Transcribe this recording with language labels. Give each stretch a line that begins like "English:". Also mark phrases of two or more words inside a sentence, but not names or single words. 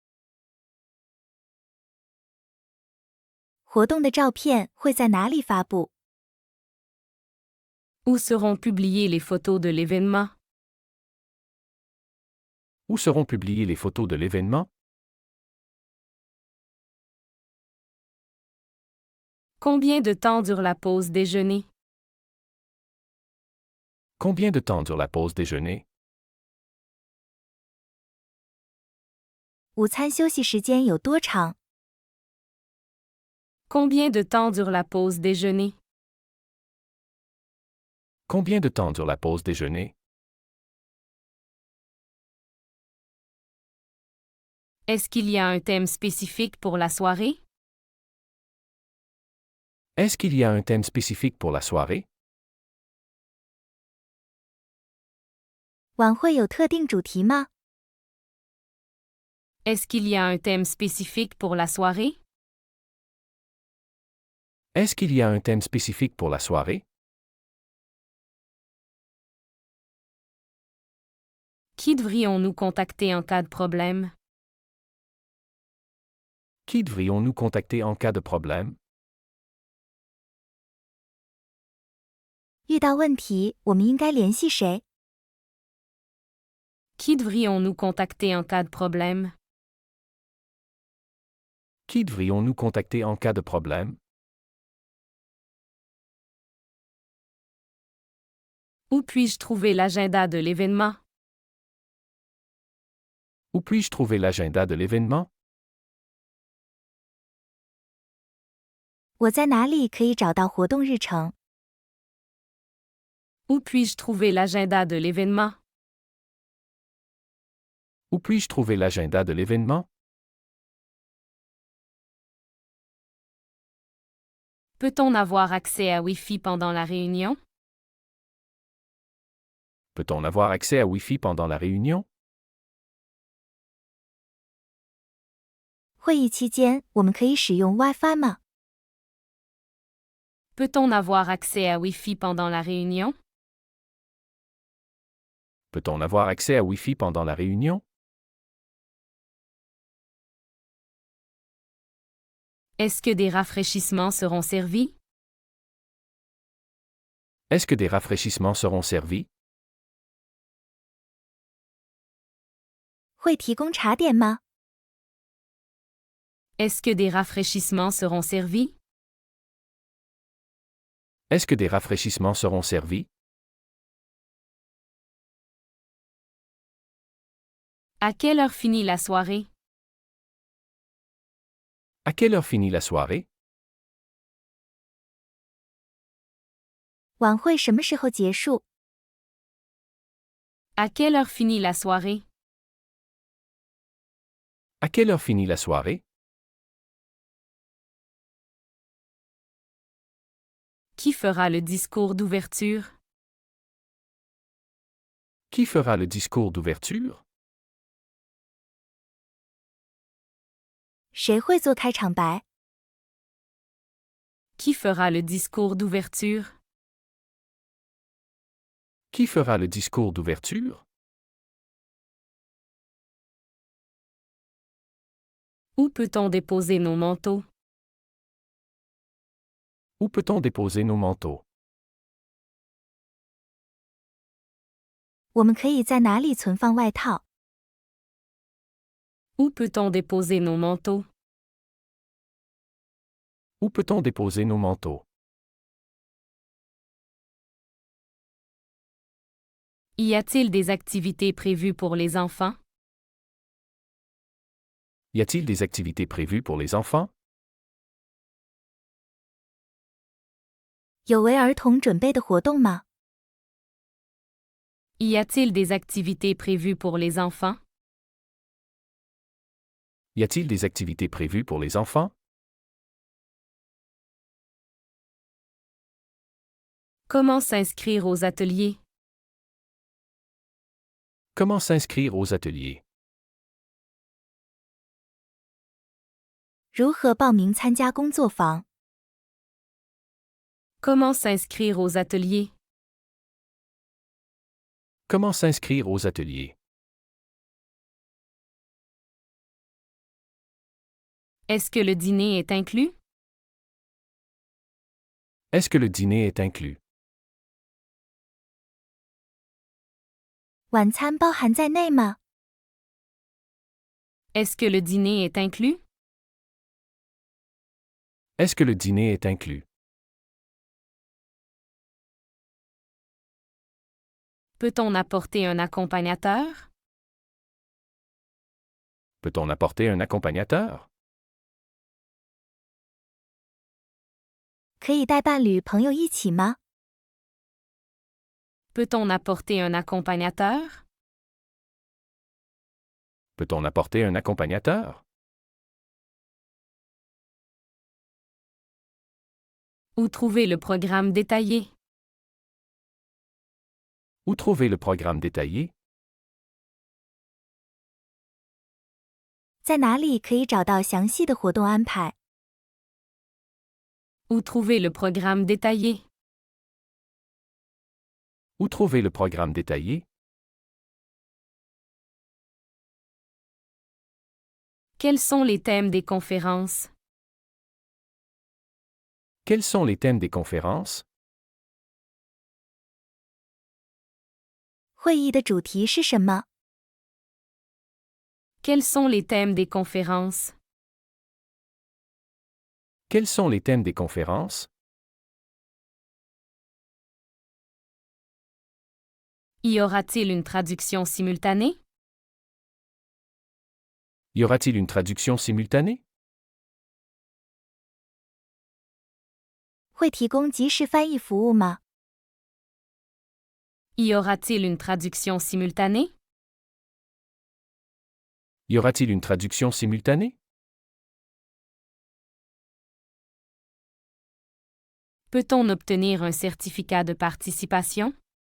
Chinese: 活动的照片会在哪里发布？
French: Où seront publiées les photos de l'événement? Où seront publiées les photos de l'événement? Combien de temps dure la pause déjeuner? Combien de temps dure la pause déjeuner?
Chinese: 午餐休息时间有多长？
French: Combien de temps dure la pause déjeuner? Combien de temps dure la pause déjeuner? Est-ce qu'il y a un thème spécifique pour la soirée? Est-ce qu'il y a un thème spécifique pour la soirée?
Chinese: 晚会有特定主题吗？
French: Est-ce qu'il y a un thème spécifique pour la soirée? Est-ce qu'il y a un thème spécifique pour la soirée? Qui devrions-nous contacter en cas de problème? Qui devrions-nous contacter en cas de problème?
Chinese: 遇到问题，我们应该联系谁？
French: Qui devrions-nous contacter en cas de problème? Qui devrions-nous contacter en cas de problème? Où puis-je trouver l'agenda de l'événement? Où puis-je trouver l'agenda de l'événement?
Chinese: 我在哪里可以找到活动日程？
French: Où puis-je trouver l'agenda de l'événement? Où puis-je trouver l'agenda de l'événement? Peut-on avoir accès à Wi-Fi pendant la réunion? Peut-on avoir accès à Wi-Fi pendant la réunion?
Chinese: 会议期间，我们可以使用 WiFi 吗？
French: Peut-on avoir accès à Wi-Fi pendant la réunion? Peut-on avoir accès à Wi-Fi pendant la réunion? Est-ce que des rafraîchissements seront servis? Est-ce que des rafraîchissements seront servis?
Chinese: 会提供茶点吗？
French: Est-ce que des rafraîchissements seront servis? Est-ce que des rafraîchissements seront servis? À quelle heure finit la soirée? À quelle heure finit la soirée?
Chinese: 晚会什么时候结束？
French: À quelle heure finit la soirée? À quelle heure finit la soirée? Qui fera le discours d'ouverture? Qui fera le discours d'ouverture?
Chinese: 谁会做开场白？
French: Qui fera le discours d'ouverture? Qui fera le discours d'ouverture? Où peut-on déposer nos manteaux? Où peut-on déposer nos manteaux?
Chinese: 我们可以在哪里存放外套？
French: Où peut-on déposer nos manteaux? Où peut-on déposer nos manteaux? Y a-t-il des activités prévues pour les enfants? Y a-t-il des activités prévues pour les enfants?
Chinese: 有为儿童准备的活动吗？
French: Y a-t-il des activités prévues pour les enfants? Y a-t-il des activités prévues pour les enfants? Comment s'inscrire aux ateliers? Comment s'inscrire aux ateliers?
Chinese: 如何报名参加工作坊？
French: Comment s'inscrire aux ateliers? Comment s'inscrire aux ateliers? Est-ce que le dîner est inclus? Est-ce que le dîner est inclus?
Chinese: 晚餐包含在内吗？
French: Est-ce que le dîner est inclus? Est-ce que le dîner est inclus? Peut-on apporter un accompagnateur? Peut-on apporter un accompagnateur?
Chinese: 可以带伴侣朋友一起吗？
French: Peut-on apporter un accompagnateur? Peut-on apporter un accompagnateur? Où trouver le programme détaillé? Où trouver le programme détaillé?
Chinese: 在哪里可以找到详细的活动安排？
French: Où trouver le programme détaillé? Où trouver le programme détaillé? Quels sont les thèmes des conférences? Quels sont les thèmes des conférences?
Chinese: 会议的主题是什么？
French: Quels sont les thèmes des conférences? Quels sont les thèmes des conférences? Y aura-t-il une traduction simultanée? Y aura-t-il une traduction simultanée?
Chinese: 会提供即时翻译服务吗？
French: Y aura-t-il une traduction simultanée? Y aura-t-il une traduction simultanée? Peut-on obtenir un certificat de participation?